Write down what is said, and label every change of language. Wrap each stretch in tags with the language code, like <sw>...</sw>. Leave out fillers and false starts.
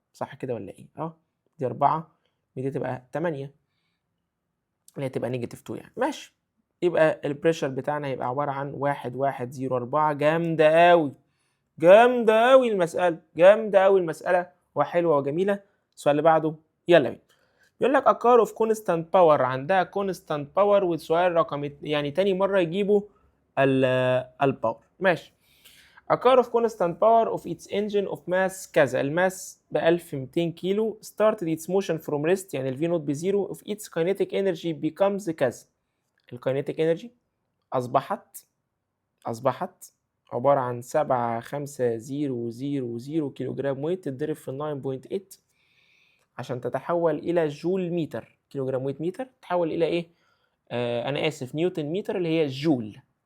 <ar>صح كده ولا ايه؟ دي 4 ودي تبقى 8 اللي هتبقى نيجاتيف 2 يعني. ماشي. يبقى البريشر بتاعنا هيبقى عبارة عن 1104. جامدة أوي، جامدة أوي المسألة، جامدة أوي المسألة وحلوة وجميلة. السؤال اللي بعده يلا بينا. يقول لك</ar> <en>a car of constant power،</en> <ar>عندها</ar> <en>constant power.</en> <ar>والسؤال رقم يعني تاني مرة يجيبوا الباور. ماشي.</ar> <en>a car of constant power of its engine of mass كذا،</en> <ar>الماس ب 1200 كيلو</ar> <en>started its motion from rest</en> <ar>يعني الفي نوت بزيرو</ar> <en>of its kinetic energy becomes كذا.</en> <ar>الكاينيتيك انرجي أصبحت عبارة عن 75000 كيلو جرام ويت تتضرب في 9.8 عشان تتحول إلى جول متر. كيلو جرام ويت متر تتحول إلى إيه؟ أنا آسف نيوتن متر اللي هي جول.</ar>